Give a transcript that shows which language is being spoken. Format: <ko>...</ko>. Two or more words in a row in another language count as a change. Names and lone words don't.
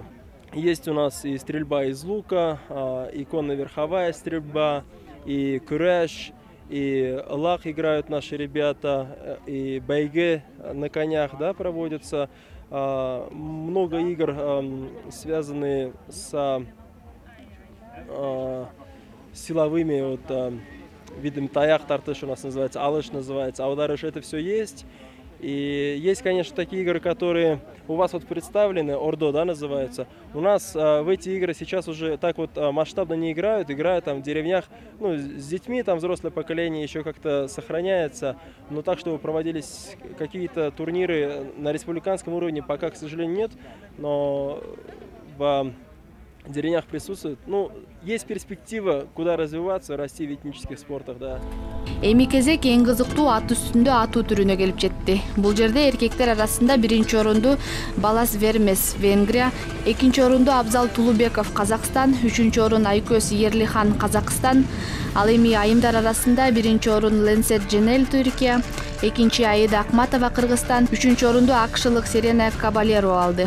<ru>Есть у нас и стрельба из лука, и конно-верховая стрельба, и кураж, и лах играют наши ребята, и байге на конях, да, проводятся. Много игр, связанные с силовыми видами таяк, тартыш у нас называется, алыш называется, аударыш, это все есть. И есть, конечно, такие игры, которые у вас вот представлены, Ордо, да, называется. У нас в эти игры сейчас уже так вот масштабно не играют там в деревнях, ну, с детьми, там взрослое поколение еще как-то сохраняется. Но так, чтобы проводились какие-то турниры на республиканском уровне, пока, к сожалению, нет. Но в деревнях присутствует. Ну, есть перспектива, куда развиваться, расти в этнических спортах, да.</ru> <ky>Эми кезек эң кызыктуу ат үстүндө атуу түрүнө келип жетти. Бул жерде эркектер арасында 1-орунду Балас Вермес, Венгрия, 2-орунду Абзал Тулубеков, Казакстан, 3-орун Айкөз Ерлихан, Казакстан. Ал эми айымдар арасында 1-орун Ленсет Женел, Түркия, 2 Аида Акматова, Кыргызстан, 3-орунду акшылык Серена Кабалерова алды.</ky>